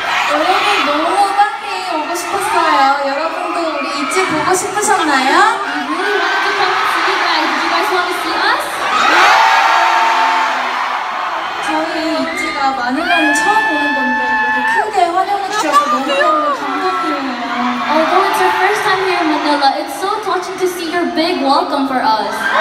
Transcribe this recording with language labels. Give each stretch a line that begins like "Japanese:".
Korean: 여러분 너무 빨리 오고 싶었어요. 여러분도 우리 ITZY 보고 싶으셨나요?
English: We really wanted to come and see you guys. Did you guys want to see us?
Korean: 저희 ITZY가 마닐라는 처음 오는 건데 이렇게 크게 환영해 주셔서 너무너무 감동이에요.
English: Although it's our first time here in Manila, it's so touching to see your big welcome for us.